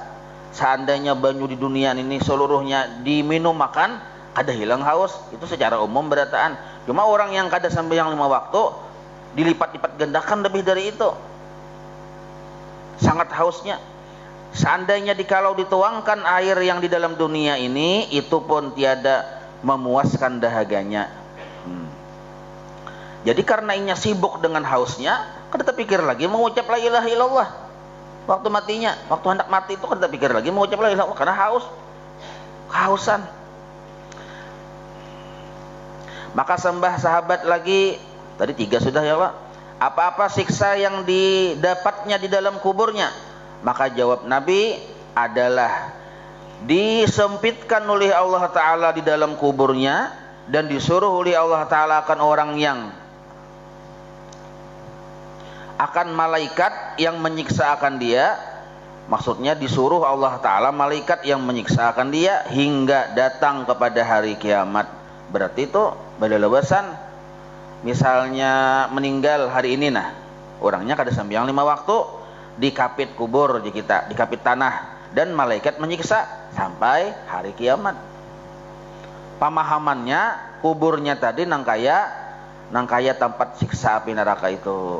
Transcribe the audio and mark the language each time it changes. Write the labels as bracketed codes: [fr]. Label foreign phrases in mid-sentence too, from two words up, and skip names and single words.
[bjn] Seandainya banyu di dunia ini seluruhnya diminum makan, kada hilang haus, itu secara umum berataan. Cuma orang yang kada sembahyang 5 waktu dilipat-lipat gandakan lebih dari itu. [id] Sangat hausnya. Seandainya dikalau dituangkan air yang di dalam dunia ini, itu pun tiada memuaskan dahaganya. [bjn] Jadi karena inya sibuk dengan hausnya, kada terpikir lagi mengucap [ar] لا إله إلا الله. [bjn] Waktu matinya, waktu hendak mati itu kada terpikir lagi mengucap [ar] لا إله إلا الله [bjn] karena haus, kehausan. [id] Maka sembah sahabat lagi, tadi 3 sudah ya Pak. Apa-apa siksa yang didapatnya di dalam kuburnya? Maka jawab Nabi adalah disempitkan oleh Allah Ta'ala di dalam kuburnya dan disuruh oleh Allah Ta'ala akan orang yang akan malaikat yang menyiksa akan dia. Maksudnya disuruh Allah Ta'ala malaikat yang menyiksa akan dia hingga datang kepada hari kiamat. [bjn] Berarti itu badalawasan. Misalnya meninggal hari ini, nah orangnya kada sembahyang 5 waktu, dikapit kubur di kita, dikapit tanah, dan malaikat menyiksa sampai hari kiamat. Pemahamannya kuburnya tadi nangkaya tempat siksa api neraka itu.